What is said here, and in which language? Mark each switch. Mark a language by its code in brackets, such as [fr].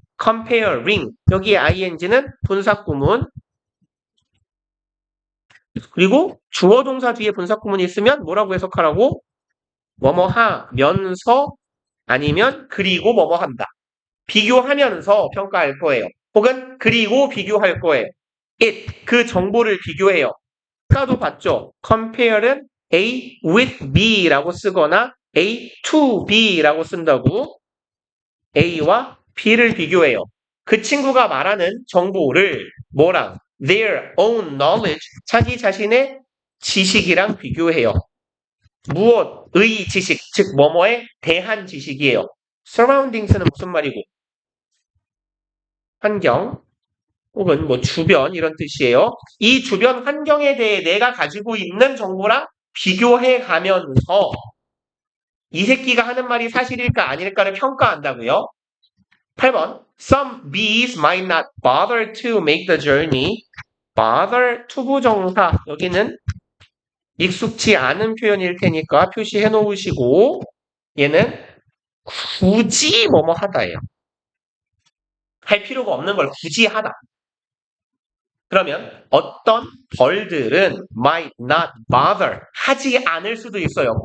[ko] comparing 여기에 ing는 분사구문 그리고 주어 동사 뒤에 분사구문이 있으면 뭐라고 해석하라고? 뭐뭐 하면서 아니면 그리고 뭐뭐 한다. 비교하면서 평가할 거예요. 혹은 그리고 비교할 거예요. it 그 정보를 비교해요. 아까도 봤죠. compare는 A with B라고 쓰거나 A to B라고 쓴다고 A와 B를 비교해요. 그 친구가 말하는 정보를 뭐랑 [en] their own knowledge [ko] 자기 자신의 지식이랑 비교해요. 무엇의 지식, 즉 뭐뭐에 대한 지식이에요. surroundings는 무슨 말이고? 환경 혹은 뭐 주변 이런 뜻이에요. 이 주변 환경에 대해 내가 가지고 있는 정보랑 비교해 가면서 이 새끼가 하는 말이 사실일까 아닐까를 평가한다고요. 8번 [en] Some bees might not bother to make the journey. [ko] bother 투부정사 여기는 익숙치 않은 표현일 테니까 표시해 놓으시고 얘는 굳이 뭐뭐 하다예요. 할 필요가 없는 걸 굳이 하다. 그러면 어떤 벌들은 [en] might not bother [ko] 하지 않을 수도 있어요.